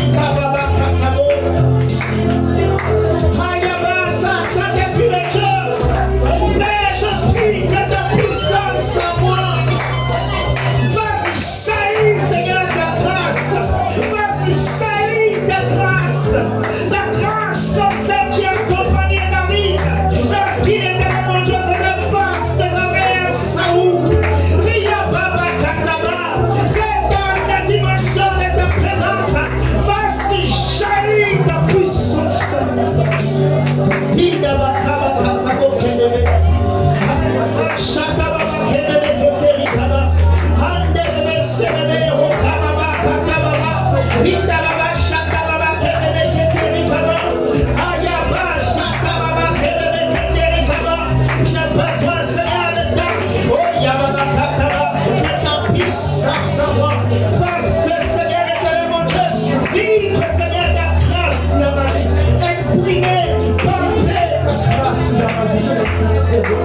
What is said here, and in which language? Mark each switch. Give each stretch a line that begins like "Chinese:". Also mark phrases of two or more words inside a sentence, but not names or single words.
French: Saint-Esprit de Dieu, Père, je prie que ta puissance en moi fasse jaillir, Seigneur, ta grâce, fasse jaillir ta grâce, la grâce comme celle qui accompagnait David lorsqu'il était mon Dieu venait face ses armées à Saoul. Ria Baba Kataba, que dans ta dimension de ta présence fasse jaillir ta puissance. Ida Bakaba Katabo Kedebe, Shaka Baba Kedebe Keteri Kaba, Handebe Shebe Hokaba Kataba, Ida Baba Shaka Baba Kedebe Keteri Kaba, Ayaba Shaka Baba Kedebe Keteri Kaba. J'ai besoin Seigneur de ta, oh Yababa Kataba, de ta puissance en moi. Fasse Seigneur éternel mon Dieu, vivre Seigneur ta grâce dans ma vie, exprimer parler ta grâce dans ma vie, sincèrement.